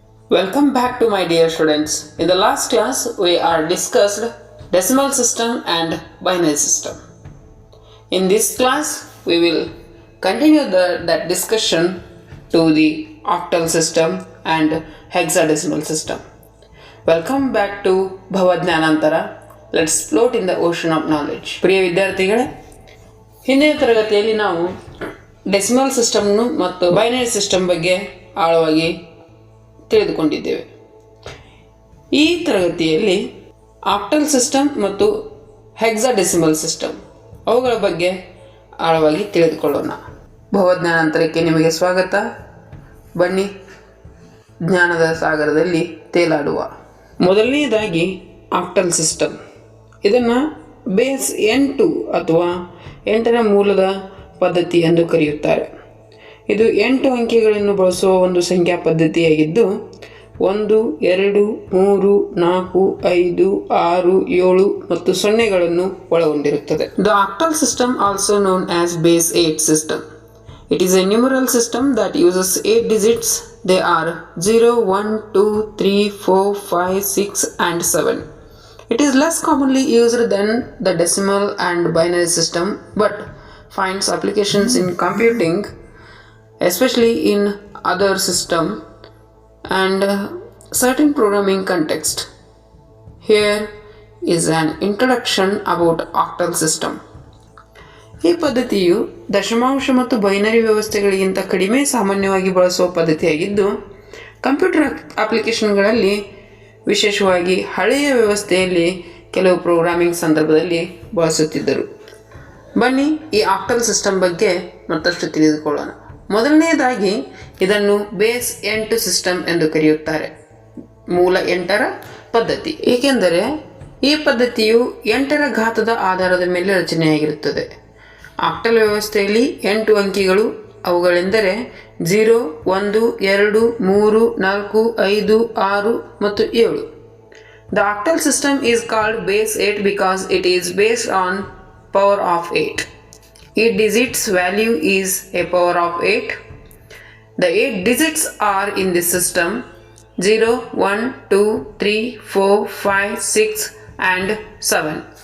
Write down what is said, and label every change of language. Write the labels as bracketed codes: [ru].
[en] Welcome back to my dear students. In the last class we are discussed decimal system and binary system. In this class we will continue that discussion to the octal system and hexadecimal system. Welcome back to Bhavadnanantara. Let's float in the ocean of knowledge. [kn] ಪ್ರಿಯ ವಿದ್ಯಾರ್ಥಿಗಳೇ, ಹಿಂದಿನ ತರಗತಿಯಲ್ಲಿ ನಾವು decimal ಸಿಸ್ಟಮ್ನು ಮತ್ತು binary system ಬಗ್ಗೆ ಆಳವಾಗಿ ತಿಳಿದುಕೊಂಡಿದ್ದೇವೆ. ಈ ತರಗತಿಯಲ್ಲಿ ಆಕ್ಟಲ್ ಸಿಸ್ಟಮ್ ಮತ್ತು ಹೆಕ್ಸಾಡೆಸಿಮಲ್ ಸಿಸ್ಟಮ್ ಅವುಗಳ ಬಗ್ಗೆ ಆಳವಾಗಿ ತಿಳಿದುಕೊಳ್ಳೋಣ. ಭವಜ್ಞಾನಾಂತರಕ್ಕೆ ನಿಮಗೆ ಸ್ವಾಗತ. ಬನ್ನಿ ಜ್ಞಾನದ ಸಾಗರದಲ್ಲಿ ತೇಲಾಡುವ. ಮೊದಲನೆಯದಾಗಿ ಆಕ್ಟಲ್ ಸಿಸ್ಟಮ್. ಇದನ್ನು ಬೇಸ್ 8 ಅಥವಾ 8ರ ಮೂಲದ ಪದ್ಧತಿ ಎಂದು ಕರೆಯುತ್ತಾರೆ. ಇದು 8 ಅಂಕೆಗಳನ್ನು ಬಳಸುವ ಒಂದು ಸಂಖ್ಯಾ ಪದ್ಧತಿಯಾಗಿದ್ದು 1, 2, 3, 4, 5, 6, 7 ಮತ್ತು 0ಗಳನ್ನು ಒಳಗೊಂಡಿರುತ್ತದೆ. [en] The octal system, also known as base 8 system. It is a numeral system that uses 8 digits. They are 0, 1, 2, 3, 4, 5, 6 and 7. It is less commonly used than the decimal and binary system, but finds applications in computing, especially in other system and certain programming context. Here is an introduction about octal system. [kn] ಈ ಪದ್ಧತಿಯು ದಶಮಾಂಶ ಮತ್ತು binary ವ್ಯವಸ್ಥೆಗಳಿಗಿಂತ ಕಡಿಮೆ ಸಾಮಾನ್ಯವಾಗಿ ಬಳಸುವ ಪದ್ಧತಿಯಾಗಿದ್ದು computer ಅಪ್ಲಿಕೇಶನ್ಗಳಲ್ಲಿ, ವಿಶೇಷವಾಗಿ ಹಳೆಯ ವ್ಯವಸ್ಥೆಯಲ್ಲಿ ಕೆಲವು ಪ್ರೋಗ್ರಾಮಿಂಗ್ ಸಂದರ್ಭದಲ್ಲಿ ಬಳಸುತ್ತಿದ್ದರು. ಬನ್ನಿ ಈ ಆಕ್ಟಲ್ ಸಿಸ್ಟಮ್ ಬಗ್ಗೆ ಮತ್ತಷ್ಟು ತಿಳಿದುಕೊಳ್ಳೋಣ. ಮೊದಲನೆಯದಾಗಿ ಇದನ್ನು ಬೇಸ್ 8 ಸಿಸ್ಟಮ್ ಎಂದು ಕರೆಯುತ್ತಾರೆ. ಮೂಲ 8ರ ಪದ್ಧತಿ, ಏಕೆಂದರೆ ಈ ಪದ್ಧತಿಯು 8ರ ಘಾತದ ಆಧಾರದ ಮೇಲೆ ರಚನೆಯಾಗಿರುತ್ತದೆ. ಆಕ್ಟಲ್ ವ್ಯವಸ್ಥೆಯಲ್ಲಿ 8 ಅಂಕಿಗಳು, ಅವುಗಳೆಂದರೆ 0, 1, 2, 3, 4, 5, 6 ಮತ್ತು 7. [en] The octal system is called base 8 because it is based on power of 8. Each digit's value is a power of 8. The 8 digits are in this system 0, 1, 2, 3, 4, 5, 6 and 7.